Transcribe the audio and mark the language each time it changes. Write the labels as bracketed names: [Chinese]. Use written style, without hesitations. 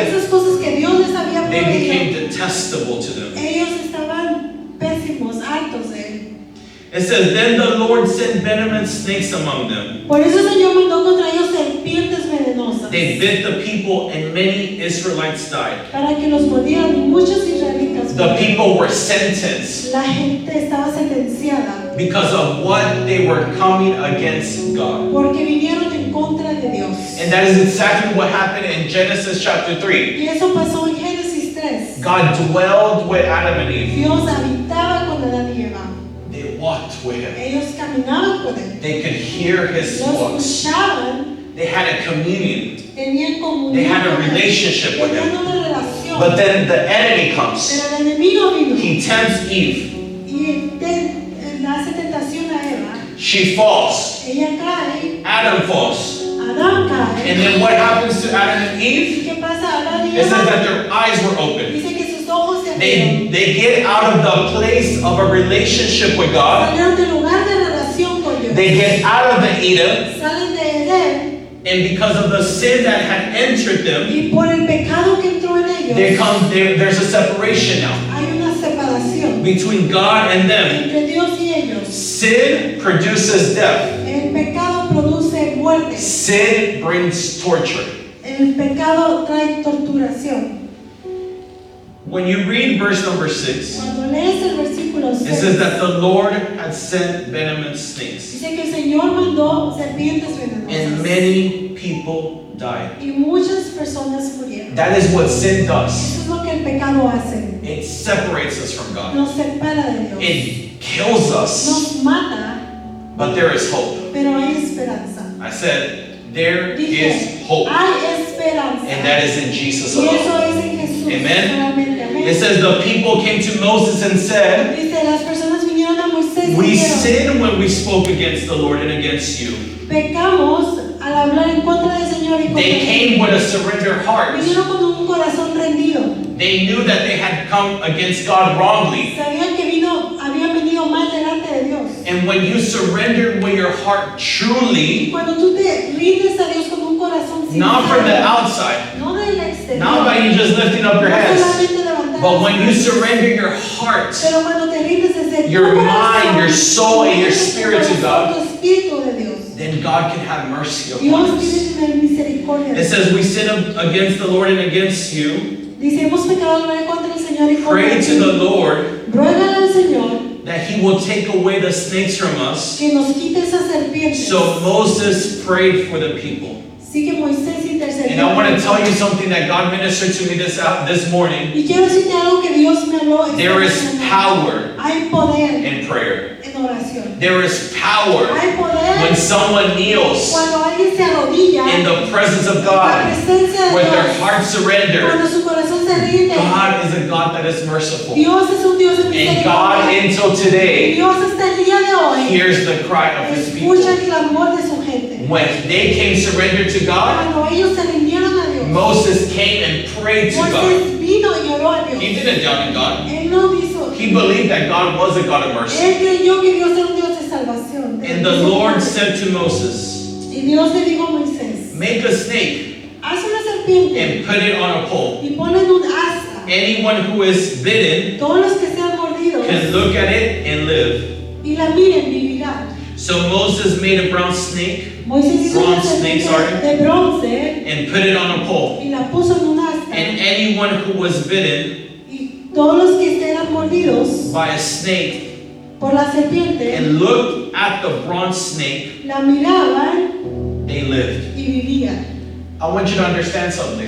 [Spanish] esas cosas que Dios les había [English] they became [Spanish] proveído, [English] detestable to them. [Spanish] ellos estaban pésimos, hartos de él. [English] It says, then the Lord sent venomous snakes among them. [Spanish] Por eso el Señor mandó contra ellos serpientes venenosas, [English] They bit the people, and many Israelites died. [Spanish] para que los mordieran y muchos israelitas [English] The [Spanish] murieron. [English] people were sentenced [Spanish] La gente estaba sentenciada tierra, [English] because of what they were coming against God. [Spanish] porque vinieron en contra de Dios. [English] And that is exactly what happened in Genesis chapter 3. [Spanish] Y eso pasó en Génesis 3. [English] God dwelled with Adam and Eve. [Spanish] Dios habitaba con Adán y Eva. [English] They walked with him. [Spanish] Ellos caminaban con él. [English] They could hear his [Spanish] Los [English] voice. [Spanish] escuchaban, [English] They had a communion. [Spanish] tenían comunión. [English] They had a relationship with [Spanish] Tenían [English] him. [Spanish] una relación. [English] But then the enemy comes. [Spanish] Pero el enemigo vino [English] He tempts Eve. [Spanish] y le hace tentación a Eva. [English] She falls. [Spanish] Ella cae, [English] Adam falls. [Spanish] Adán cae. [English] And then what happens to Adam and Eve? [Spanish] ¿Y qué pasa? Adán y [English] It says [Spanish] Eva, [English] that their eyes were open. [Spanish] dice que sus ojos se abrieron. [English] They get out of the place of a relationship with God. [Spanish] Salieron del lugar de relación con Dios. [English] They get out of the Eden. [Spanish] Salen de Edén [English] And because of the sin that had entered them, [Spanish] y por el pecado que entró en ellos, [English] there's a separation now [Spanish] hay una separación [English] between God and them. [Spanish] entre Dios y ellos. [English] Sin produces death. [Spanish] El pecado produce muerte. [English] Sin brings torture. [Spanish] El pecado trae torturación. [English] When you read verse number 6, [Spanish] Cuando lees el versículo [English] it [Spanish] 6, [English] says that the Lord had sent venomous snakes, [Spanish] dice que el Señor mandó serpientes [English] and [Spanish] venenosas [English] many people died. [Spanish] y muchas personas murieron. [English] That is what sin does. [Spanish] Eso es lo que el pecado hace. [English] It separates us from God. [Spanish] Nos separa de Dios. [English] It kills us, [Spanish] Nos mata, [English] but there is hope. [Spanish] pero hay esperanza. [English] I said, there [Spanish] Dije, [English] is hope, [Spanish] hay esperanza. [English] and that is in Jesus [Spanish] Y eso [English] alone. [Spanish] es en Jesús. [English] Amen. [Spanish] Solamente. Amén. [English] It says the people came to Moses and said, [Spanish] Dice, las personas vinieron a Moisés y [English] we [Spanish] dijeron, [English] sinned when we spoke against the Lord and against you. [Spanish] pecamos al hablar en contra del Señor y contra [English] They [Spanish] ti. [English] came with a surrendered heart. [Spanish] Vinieron con un corazón rendido. [English] They knew that they had come against God wrongly. [Spanish] Sabían que habían venido mal delante de Dios. [English] And when you surrendered with your heart truly, [Spanish] Cuando tú te rindes a Dios con un corazón sincero, [English] not from the outside, [Spanish] no del exterior, [English] not by you just lifting up your [Spanish] no [English] hands, [Spanish] solamente levantar [English] but [Spanish] las [English] when you [Spanish] manos, [English] surrender your heart, [Spanish] pero cuando te rindes desde tu [English] your [Spanish] corazón, [English] mind, your soul, and your [Spanish] rindes tu [English] spirit to [Spanish] corazón, [English] God, [Spanish] tu espíritu de Dios. [English] then God can have mercy upon [Spanish] Dios [English] us. [Spanish] tiene tener misericordia. [English] It says we sin against the Lord and against you. [Spanish] Dice, hemos pecado al contra el Señor y contra [English] Pray [Spanish] ti. [English] to the Lord [Spanish] Ruégale al Señor [English] that He will take away the snakes from us. [Spanish] que nos quite esas serpientes. [English] So Moses prayed for the people. [Spanish] Sí que Moisés intercedió. [English] And I want to tell you something that God ministered to me this morning. [Spanish] Y quiero decirte algo que Dios me habló esta [English] There is [Spanish] mañana. [English] power [Spanish] Hay poder [English] in prayer. [Spanish] en oración. [English] There is power [Spanish] Hay poder [English] when someone kneels [Spanish] cuando alguien se arrodilla [English] in the presence of [Spanish] en la [English] God [Spanish] presencia de [English] with their [Spanish] Dios. [English] heart [Spanish] Cuando [English] surrendered. [Spanish] su corazón se rinde. [English] God is a God that is merciful. [Spanish] Dios es un Dios de [English] And God, [Spanish] misericordia. [English] until today, [Spanish] Dios hasta el día de hoy [English] hears the cry of His [Spanish] escucha [English] people. [Spanish] el clamor de su gente. [English] When they came surrendered to God, [Spanish] Cuando ellos se rindieron a Dios, [English] Moses came and prayed to God. [Spanish] Moisés vino y oró a Dios. [English] He didn't doubt in God. [Spanish] Él no hizo. [English] He believed that God was a God of mercy. [Spanish] Él creyó que Dios era un Dios de salvación. [English] And the Lord said to Moses, [Spanish] Y Dios le dijo a Moisés, [English] make a snake [Spanish] haz una serpiente [English] and put it on a pole. [Spanish] y ponle en un asta. [English] Anyone who is bitten [Spanish] Todos los que sean mordidos [English] can look at it and live. [Spanish] y la miren vivirán. [English] So Moses made a brown snake [Spanish] Moisés hizo una [English] Bronze snake, [Spanish] serpiente de bronce [English] and put it on a pole. [Spanish] y la puso en un asta. [English] And anyone who was bitten [Spanish] Y todos los que eran mordidos [English] by a snake [Spanish] por la serpiente [English] and looked at the bronze snake, [Spanish] la miraban [English] they lived. [Spanish] y vivían. [English] I want you to understand something.